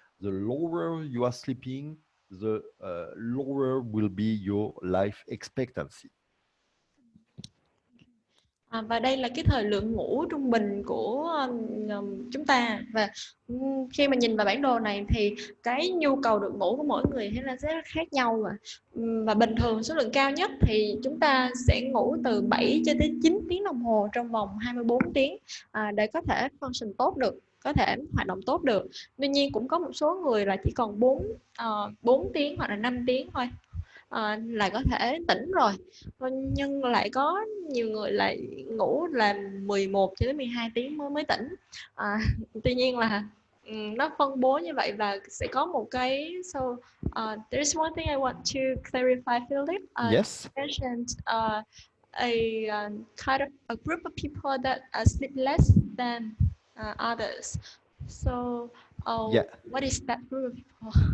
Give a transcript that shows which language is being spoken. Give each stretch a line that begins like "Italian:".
English: The lower you are sleeping, the lower will be your life expectancy.
Vietnamese: Và đây là cái thời lượng ngủ trung bình của chúng ta. Và khi mà nhìn vào bản đồ này thì cái nhu cầu được ngủ của mỗi người thế là rất khác nhau. Và bình thường số lượng cao nhất thì chúng ta sẽ ngủ từ 7 cho tới 9 tiếng đồng hồ trong vòng 24 tiếng để có thể function tốt được, có thể hoạt động tốt được. Tuy nhiên cũng có một số người là chỉ còn 4 tiếng hoặc là 5 tiếng thôi là có thể tỉnh rồi, nhưng lại có nhiều người lại ngủ là 11 cho đến 12 tiếng mới tỉnh. Tuy nhiên là nó phân bố như vậy và sẽ có một cái
English: there's one thing I want to clarify, Philip. Yes. You mentioned a kind of a group of people that sleep less than others. So what is that group of people?